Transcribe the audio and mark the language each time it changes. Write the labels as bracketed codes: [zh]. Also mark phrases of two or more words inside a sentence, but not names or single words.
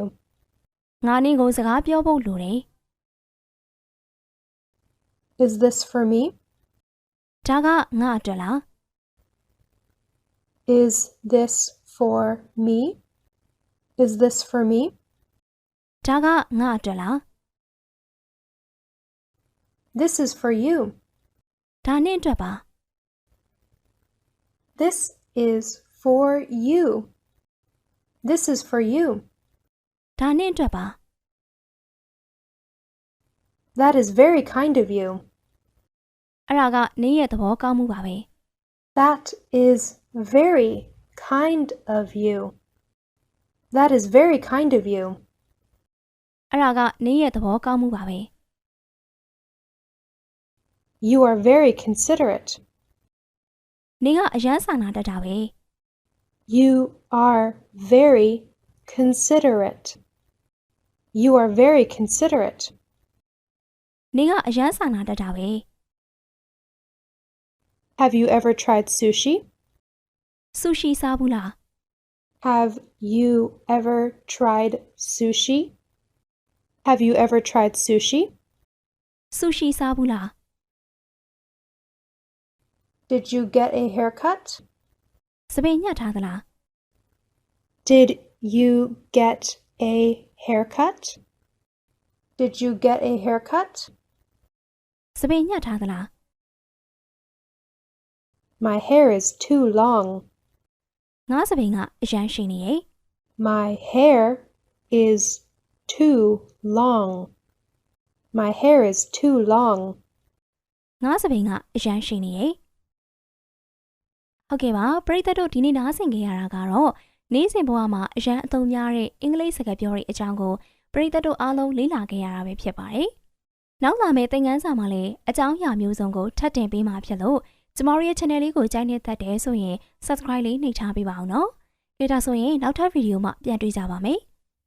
[my] ငါနင့်ကိုစကားပြောဖို့လိုတယ် [en] Is this for me? [my] ဒါကငါအတွက်လား [en] Is this for me? Is this for me? [my] ဒါကငါအတွက်လား [en] This is for you. [my] ဒါနင့်အတွက်ပါ [en] This is for you. This is for you. [my] ဒါနင့်အတွက်ပါ [en] That is very kind of you. [my] အဲ့ဒါကနင့်ရဲ့သဘောကောင်းမှုပါပဲ [en] That is very kind of you. That is very kind of you. [my] အဲ့ဒါကနင့်ရဲ့သဘောကောင်းမှုပါပဲ [en] You are very considerate. [my] နင်ကအရန်စာနာတတ်တာပဲ [en] You are very considerate. You are very considerate. [my] နင်ကအရန်စာနာတတ်တာပဲ [en] Have you ever tried sushi? [my] ဆူရှီစားဘူးလား [en] Have you ever tried sushi? Have you ever tried sushi? [my] ဆူရှီစားဘူးလား [en] Did you get a haircut? [my] စပင်ညှက်ထားသလား [en] Did you get a haircut? Did you get a haircut? [my] စပင်ညှက်ထားသလား [en] My hair is too long. [my] ငါစပင်ကအရန်ရှိနေရဲ့ [en] My hair is too long. My hair is too long. [my] ငါစပင်ကအရန်ရှိနေရဲ့ဟုတ်ကဲ့ပါပရိသတ်တို့ဒီနေ့နားဆင်ကြရတာကတော့နေ့စဉ်ဘဝမှာအရန်အသုံးများတဲ့အင်္ဂလိပ်စကားပြောတွေအကြောင်းကိုပရိသတ်တို့အားလုံးလေ့လာခဲ့ရတာပဲဖြစ်ပါတယ်နောက်လာမယ့်သင်ခန်းစာမှာလည်းအကြောင်းအရာမျိုးစုံကိုထပ်တင်ပေးမှာဖြစ်လို့ကျမတို့ရဲ့ channel လေးကိုကြိုက်နေတတ်တယ်ဆိုရင် subscribe လေးနှိပ်ထားပေးပါအောင်နော်ကြည့်ဒါဆိုရင်နောက်ထပ်ဗီဒီယိုမှာပြန်တွေ့ကြပါမယ်